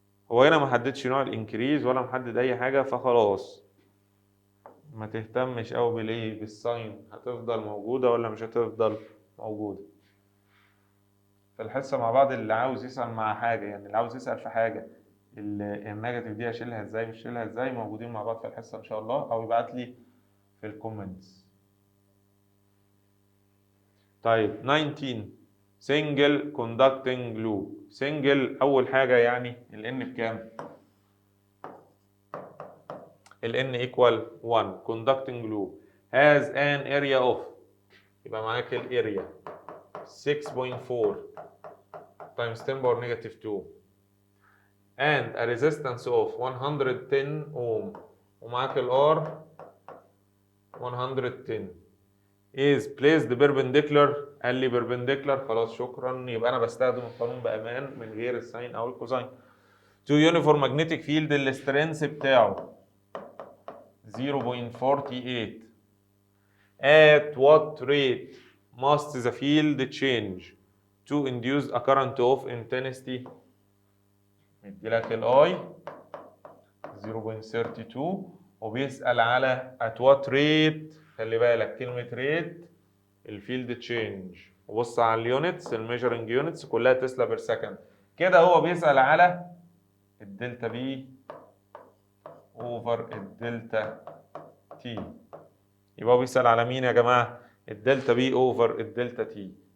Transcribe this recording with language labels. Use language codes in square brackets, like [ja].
[ar] هو هنا ما حددش نوع الانكريز ولا محدد اي حاجه، فخلاص ما تهتمش قوي بالايه، بالساين هتفضل موجوده ولا مش هتفضل موجوده. في الحصه مع بعض اللي عاوز يسال مع حاجه، يعني اللي عاوز يسال في حاجه النيجاتيف دي اشيلها ازاي مش اشيلها ازاي، موجودين مع بعض في الحصه ان شاء الله، او يبعت لي في الكومنتس. [en] طيب 19 single conducting loop. [ar] single اول حاجه يعني ال n بكام؟ ال n equal 1. [en] conducting loop has an area of، يبقى معاك الاريا 6.4 times 10 power negative 2 and a resistance of 110 ohm [ar] ومعاك الار 110 [en] is placed perpendicular. [ar] قال لي perpendicular، خلاص شكرا، يبقى انا بستخدم القانون بامان من غير الساين او الكوزاين. [en] to uniform magnetic field [ar] السترينث بتاعه 0.48. [en] at what rate must the field change to induce a current of intensity؟ [ar] مديلك الاي 0.32 وبيسأل على [en] at what rate. [ar] خلي بالك كلمة rate الفيلد تشينج، وبص على اليونتس الميجرنج يونتس كلها تسلا بير سكند. كده هو بيسأل على الدلتا بي اوفر الدلتا تي. يبقى هو بيسأل على مين يا جماعة؟ الدلتا بي اوفر الدلتا تي.